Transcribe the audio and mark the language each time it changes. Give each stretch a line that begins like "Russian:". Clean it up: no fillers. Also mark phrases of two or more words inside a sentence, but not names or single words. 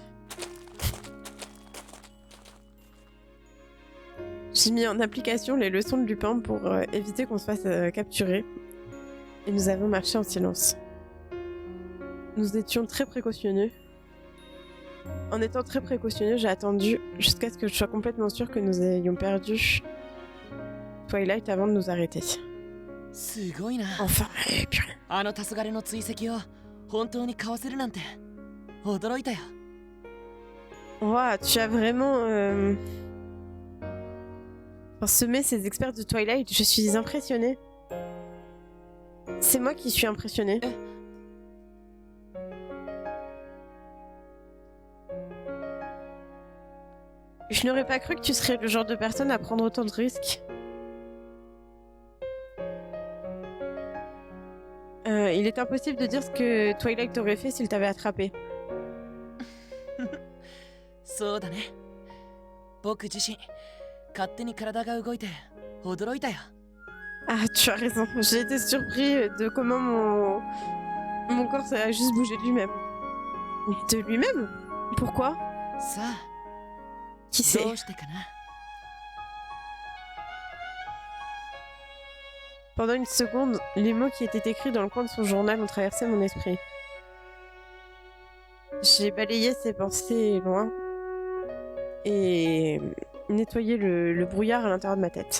French: J'ai mis en application les leçons de Lupin pour éviter qu'on se fasse capturer. Et nous avons marché en silence. Nous étions très précautionneux. En étant très précautionneux, j'ai attendu jusqu'à ce que je sois complètement sûre que nous ayons perdu Twilight avant de nous arrêter.
Japanese: すごいな。
French: Enfin, mais purée.
Japanese: あの黄昏の追跡を本当にかわせるなんて驚いたよ。
French: Ouah, tu as vraiment semé ces experts de Twilight. Je suis impressionnée. C'est moi qui suis impressionnée. Je n'aurais pas cru que tu serais le genre de personne à prendre autant de risques. Il est impossible de dire ce que Twilight aurait fait s'il t'avait attrapé.
Japanese: そうだね。僕自身勝手に体が動いて驚いたよ。
French: Ah, tu as raison. J'ai été surpris de comment mon corps ça a juste bougé de lui-même. De lui-même? Pourquoi?
Japanese: さあ、
French: Qui sait?
Japanese: どうしてかな。
French: Pendant une seconde, les mots qui étaient écrits dans le coin de son journal ont traversé mon esprit. J'ai balayé ses pensées loin et nettoyé le brouillard à l'intérieur de ma tête.